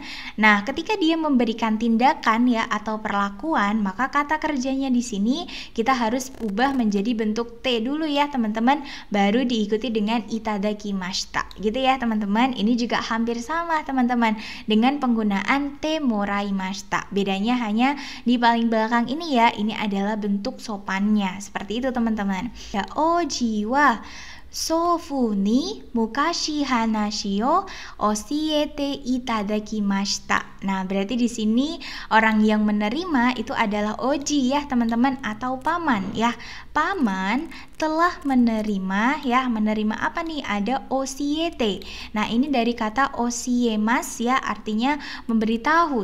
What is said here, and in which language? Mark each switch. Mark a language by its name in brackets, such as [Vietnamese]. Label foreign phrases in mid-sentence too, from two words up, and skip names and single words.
[Indonesian] Nah, ketika dia memberikan tindakan ya atau perlakuan, maka kata kerjanya di sini kita harus ubah menjadi bentuk T dulu ya, teman-teman, baru diikuti dengan itadakimashita. Gitu ya, teman-teman. Ini juga hampir sama, teman-teman, dengan penggunaan T moraimashita. Bedanya hanya di paling belakang ini ya, ini adalah bentuk sopannya. Seperti itu, teman-teman. Ya, [Japanese] 叔父は祖父に昔話を教えていただきました. [Indonesian] Nah, berarti di sini orang yang menerima itu adalah oji ya, teman-teman, atau paman ya. Paman telah menerima ya, menerima apa nih? Ada oshiete. Nah, ini dari kata oshiemas ya, artinya memberitahu.